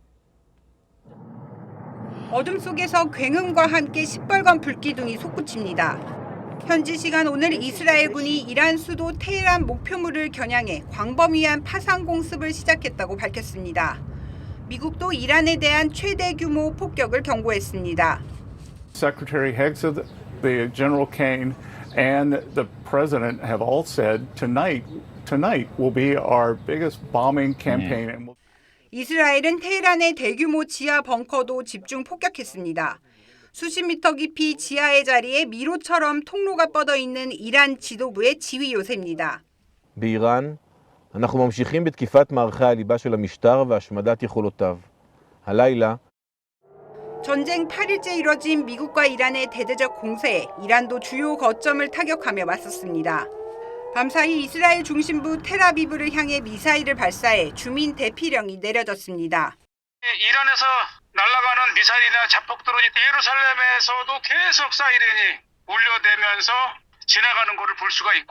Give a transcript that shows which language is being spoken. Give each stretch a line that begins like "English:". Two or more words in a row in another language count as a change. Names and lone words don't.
Korean: 어둠 속에서 굉음과 함께 시뻘건 불기둥이 솟구칩니다. 현지 시간 오늘 이스라엘군이 이란 수도 테헤란 목표물을 겨냥해 광범위한 파상 공습을 시작했다고 밝혔습니다. 미국도 이란에 대한 최대 규모 폭격을 경고했습니다.
English: Secretary Higgs of the General Kane and the President have all said tonight will be our biggest bombing campaign.
Korean: 이스라엘은 테헤란의 대규모 지하 벙커도 집중 폭격했습니다. 수십 미터 깊이 지하의 자리에 미로처럼 통로가 뻗어 있는 이란 지도부의 지휘 요새입니다.
Hebrew: באיראן אנחנו ממשיכים בתקיפת מערכי הליבה של המשטר והשמדת יכולותיו. הלילה
Korean: 전쟁 8일째 이뤄진 미국과 이란의 대대적 공세에 이란도 주요 거점을 타격하며 맞섰습니다. 밤사이 이스라엘 중심부 텔아비브를 향해 미사일을 발사해 주민 대피령이 내려졌습니다. 이란에서 날아가는 미사일이나 자폭 드론이 예루살렘에서도 계속 사이렌이 울려대면서 지나가는 것을 볼 수가 있고요.